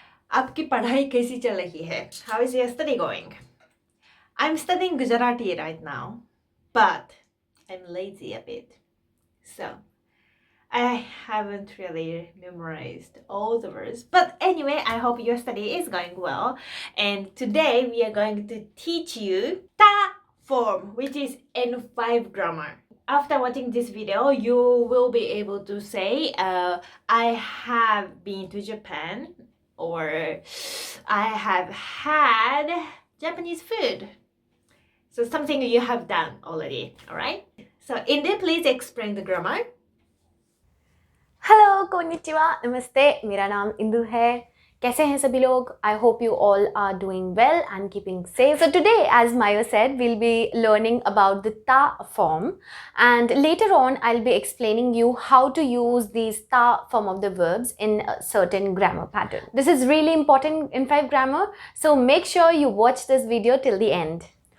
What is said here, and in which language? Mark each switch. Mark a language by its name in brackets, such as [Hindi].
[Hindi] आपकी पढ़ाई कैसी चल रही है? [English] How is your study going? I'm studying Gujarati right now, but I'm lazy a bit. So, I haven't really memorized all the words. But anyway, I hope your study is going well. And today we are going to teach you ta form, which is N5 grammar. After watching this video, you will be able to say, I have been to Japan, or I have had Japanese food. So something you have done already, alright? So Indu, please explain the grammar. [Hindi] Hello konnichiwa, नमस्ते, मेरा नाम इंदु है. कैसे हैं सभी लोग? [English] I hope you all are doing well and keeping safe. So today, as Mayo said, we'll be learning about the ta form, and later on I'll be explaining you how to use these ta form of the verbs in a certain grammar pattern. This is really important in 5 grammar, so make sure you watch this video till the end.